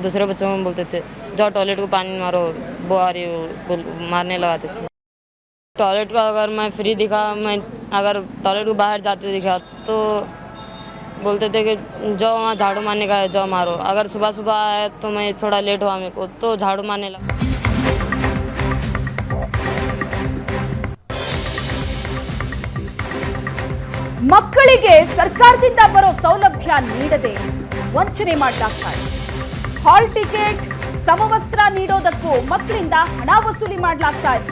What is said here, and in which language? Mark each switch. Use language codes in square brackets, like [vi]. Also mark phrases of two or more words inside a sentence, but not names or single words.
[hi] दूसरे बच्चों को बोलते थे जाओ टॉयलेट को पानी मारो, वो आ रही मारने लगाते थे. टॉयलेट का अगर मैं फ्री दिखा, मैं अगर टॉयलेट को बाहर जाते दिखा तो बोलते थे कि जाओ वहाँ झाड़ू मारने का है, जाओ मारो. अगर सुबह सुबह आए तो मैं थोड़ा लेट हुआ मेरे को तो झाड़ू मारने लगा. [kn] ಮಕ್ಕಳಿಗೆ ಸರ್ಕಾರದಿಂದ ಬರೋ ಸೌಲಭ್ಯ ನೀಡದೆ ವಂಚನೆ ಮಾಡಲಾಗ್ತಾ ಇದೆ. [en] hall ticket, [kn] ಸಮವಸ್ತ್ರ ನೀಡೋದಕ್ಕೂ ಮಕ್ಕಳಿಂದ ಹಣ ವಸೂಲಿ ಮಾಡಲಾಗ್ತಾ ಇದೆ.